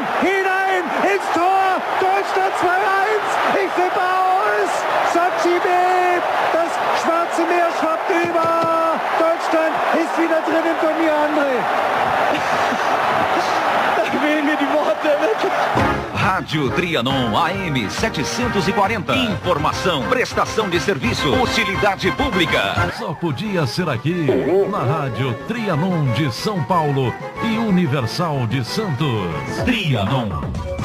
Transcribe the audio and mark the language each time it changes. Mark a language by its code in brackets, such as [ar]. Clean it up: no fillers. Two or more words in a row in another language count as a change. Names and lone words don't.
[de] Ins Tor. Deutschland 2:1. Ich flippe aus. Sochi, das Schwarze Meer schwappt über. Deutschland ist wieder drin im Turnier, André. Da fehlen mir die Worte wirklich. [pt] Rádio Trianon AM 740. Informação, prestação de serviço, utilidade pública. Só podia ser aqui, na Rádio Trianon de São Paulo e Universal de Santos. Trianon.